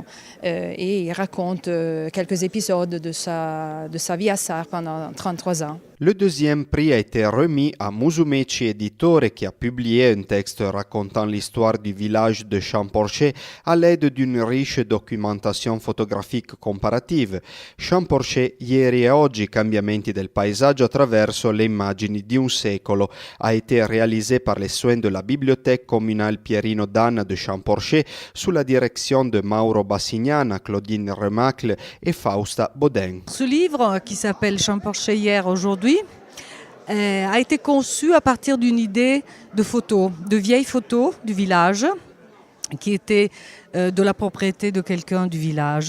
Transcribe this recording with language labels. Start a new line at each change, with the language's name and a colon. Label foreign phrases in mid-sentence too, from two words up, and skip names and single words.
French: Et il raconte quelques épisodes de sa vie à Sarre pendant 33 ans. Le deuxième prix a été remis à Musumeci Editore qui a publié un texte racontant l'histoire du village de Champorché à l'aide d'une riche documentation photographique comparative. Champorché, ieri e oggi, cambiamenti del paesaggio attraverso le immagini di un secolo, a été réalisé par les soins de la bibliothèque communale Pierino Danna de Champorché sous la direction de Mauro Bassignana, Claudine Remacle et Fausta Baudin. Ce livre, qui s'appelle Champorché hier aujourd'hui, a été conçu à partir d'une idée de photos, de vieilles photos du village, qui étaient de la propriété de quelqu'un du village.